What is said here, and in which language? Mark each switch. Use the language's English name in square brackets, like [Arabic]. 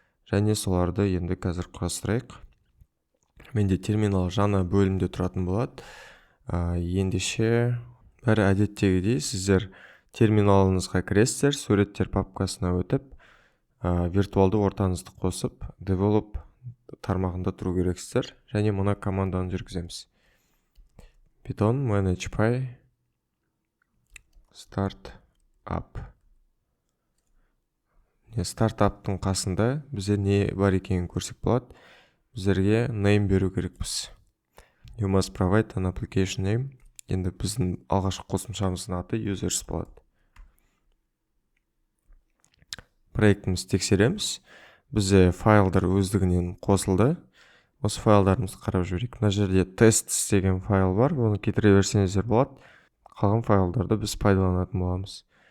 [Kazakh] Және соларды енді қазір құрастырайық. Менде терминал жаңа бөлімде тұратын болады. Ендеше бәрі әдеттегідей сіздер терминалыңызға кіресіздер, суреттер папкасына өтіп, виртуалды ортаңызды қосып, develop тармағында тұру керексіздер. Және мына команданы жүргіземіз. [English] Python manage py start up. [Kazakh] Стартаптың қасында бізде не бар екенін көрсек болады. Біздерге name беру керекпіз. [English] You must provide an application name. [Kazakh] Енді біздің алғашқы қосымшамыздың аты users болады. Проектімізді тексереміз. Бізде файлдар өздігінен қосылды. Осы файлдарымызды қарап жіберейік. Мына жерде tests деген файл бар. Оны кетіре берсеңіздер болады. Қалған файлдарды біз пайдаланатын боламыз.